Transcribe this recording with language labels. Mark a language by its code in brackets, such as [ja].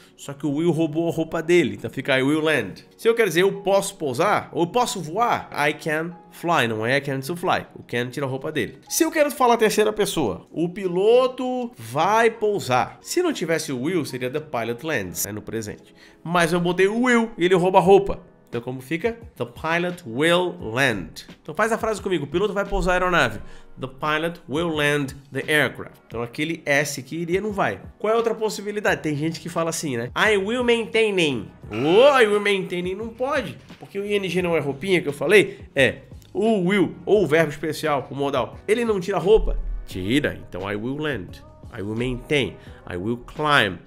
[pt] Só que o will roubou a roupa dele, então fica [en] I will land. [pt] Se eu quero dizer eu posso pousar, ou eu posso voar, [en] I can fly, [pt] não é [en] I can to fly. [pt] O can tira a roupa dele. Se eu quero falar terceira pessoa, o piloto vai pousar. Se não tivesse o will, seria [en] the pilot lands, [pt] no presente. Mas eu botei o will e ele rouba a roupa. Então como fica? [en] The pilot will land. [pt] Então faz a frase comigo. O piloto vai pousar a aeronave. [en] The pilot will land the aircraft. [pt] Então aquele S que iria não vai. Qual é a outra possibilidade? Tem gente que fala assim, né? [en] I will maintaining. I will maintaining não pode. [pt] Porque o ING não é roupinha que eu falei. É o will, ou o verbo especial, o modal. Ele não tira a roupa? Tira. Então [en] I will land. I will maintain. I will climb.